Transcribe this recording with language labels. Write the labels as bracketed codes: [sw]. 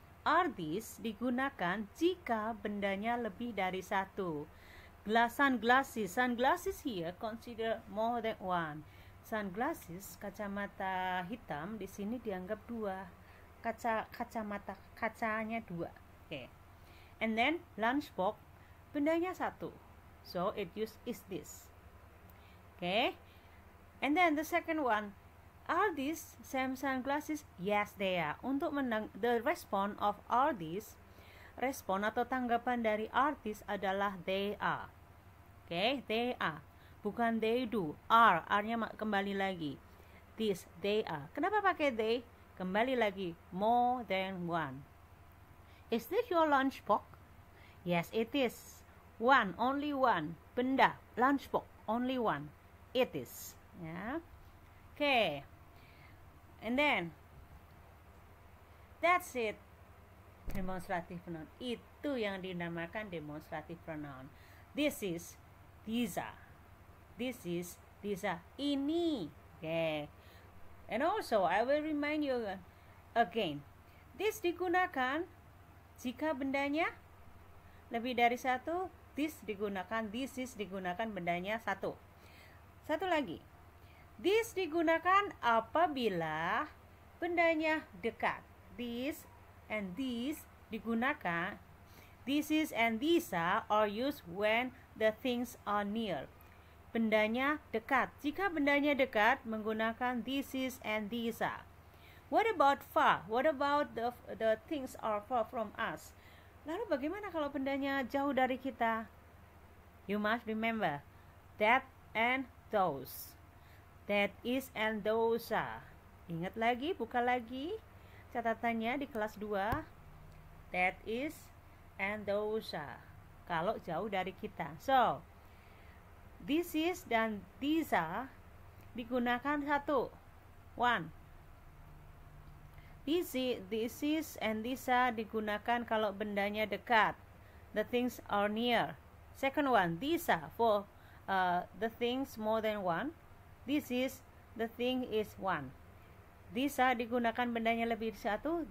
[en] Are these [id] digunakan jika bendanya lebih dari satu. [en] Sunglasses. Sunglasses here consider more than one. [id] Sunglasses, kacamata hitam di sini dianggap 2. Kacanya 2. [en] Okay. And then lunchbox, [id] bendanya 1. [en] So it use is this. Okay. And then the second one. Are these same sunglasses? Yes, they are. [id] Untuk [en] the response of are these, [id] respon atau tanggapan dari [en] are these [id] adalah [en] they are. Okay, they are. [id] Bukan [en] they do. [id] R-nya kembali lagi. [en] This, they are. [id] Kenapa pakai [en] they? [id] Kembali lagi. [en] More than one. Is this your lunchbox? Yes, it is. One, only one. Benda, lunchbox, only one. It is. Ya. Okay. And then, that's it. [id] Demonstrative pronoun. Itu yang dinamakan demonstrative pronoun. [en] This is, these are. This is, these are. Ini. Okay. And also, I will remind you again. [id] This digunakan jika bendanya lebih dari satu. This digunakan, this is digunakan bendanya satu. Satu lagi. This digunakan apabila bendanya dekat. [en] This and these [id] digunakan. [en] This is and these are used when the things are near. [id] Bendanya dekat. Jika bendanya dekat, menggunakan [en] this is and these are. What about far? What about the things are far from us? [id] Lalu bagaimana kalau bendanya jauh dari kita? [en] You must remember that and those. That is and those are. [id] Ingat lagi, buka lagi catatannya di kelas 2. [en] That is and those are. [id] Kalau jauh dari kita. [en] So, this is dan these are [id] digunakan satu. [en] One. This is and these are [id] digunakan kalau bendanya dekat. [en] The things are near. Second one, these are for the things more than one. This is, the thing is one. These are [id] digunakan bendanya lebih dari satu.